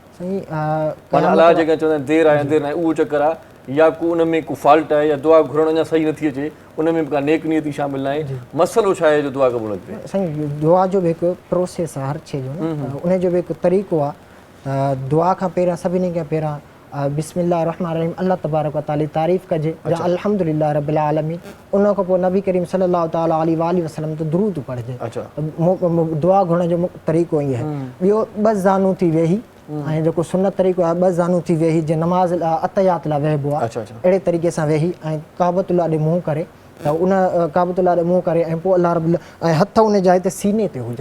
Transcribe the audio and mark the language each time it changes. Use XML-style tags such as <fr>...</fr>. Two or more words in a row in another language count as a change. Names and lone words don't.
<sd>माना अलाह जेका चवंदा आहिनि देरि आहे न आहे उहो चकर आहे, या को उन में को फॉल्ट आहे, या दुआ घुरण अञा सही नथी अचे, उन में का नेक नियती शामिल न आहे, मसइलो छा आहे जो दुआ क़बूल नथी थिए? साईं दुआ जो बि हिकु प्रोसेस आहे हर शइ जो, उन जो बि हिकु तरीक़ो आहे। त दुआ खां पहिरियां सभिनी खां पहिरियां</sd> <ar>بسم الله الرحمن الرحيم الله تبارك وتعالى</ar> <sd>तारीफ़ कजे, या</sd> <ar>الحمد لله رب العالمين,</ar> <sd>उन खां पोइ नबी करीम</sd> <ar>صلى الله تعالى عليه وسلم</ar> <sd>ते दुरूद पढ़जे। दुआ घुरण जो तरीक़ो ईअं आहे। ॿियो 2 ज़ानू थी वेही, ऐं जेको सुनत तरीक़ो आहे 2 ज़ानू थी वेही जीअं नमाज़ अतयात लाइ वेहबो आहे, अहिड़े तरीक़े सां वेही ऐं काबतुल्लाह ॾे मुंहुं करे, त उन काबतुल्लाह ॾे मुंहुं करे ऐं पोइ</sd> <ar>الله رب</ar> <sd>ऐं हथ उन जाइ ते सीने ते हुजनि।</sd>